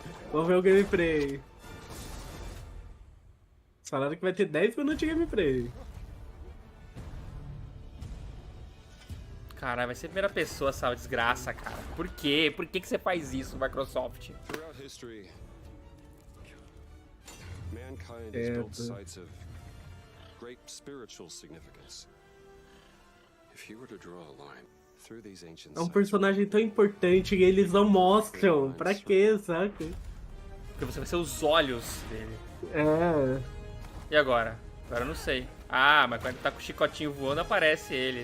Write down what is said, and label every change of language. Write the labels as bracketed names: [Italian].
[Portuguese] Vamos ver o gameplay. Falaram que vai ter 10 minutos de gameplay. Caralho, vai ser a primeira pessoa essa desgraça, cara. Por quê? Por que você faz isso, Microsoft? [English] Throughout history, mankind has built sites of great spiritual significance. If you were to draw a line through these ancient [Portuguese] É um personagem tão importante e eles não mostram. Pra quê, saca? Porque você vai ser os olhos dele. É. E agora? Agora eu não sei. Ah, mas quando ele tá com o chicotinho voando, aparece ele.